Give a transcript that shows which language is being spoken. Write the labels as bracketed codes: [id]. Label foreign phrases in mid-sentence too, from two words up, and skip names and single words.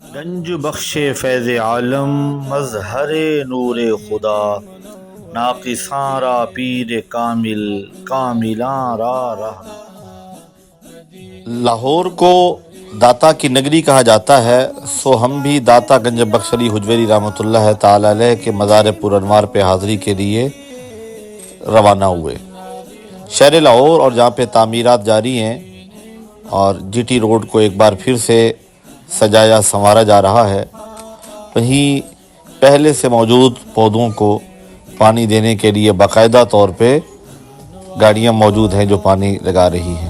[fa] گنج بخش فیض عالم مظہر نور خدا، ناقصاں را پیر کامل کاملاں را راہ۔ [ur] لاہور کو داتا کی نگری کہا جاتا ہے، سو ہم بھی داتا گنج بخش علی حجویری رحمۃ اللہ تعالی علیہ کے مزار پر انوار پہ حاضری کے لیے روانہ ہوئے۔ شہر لاہور اور جہاں پہ تعمیرات جاری ہیں اور جی ٹی روڈ کو ایک بار پھر سے سجایا سنوارا جا رہا ہے، وہیں پہلے سے موجود پودوں کو پانی دینے کے لیے باقاعدہ طور پہ گاڑیاں موجود ہیں جو پانی لگا رہی ہیں۔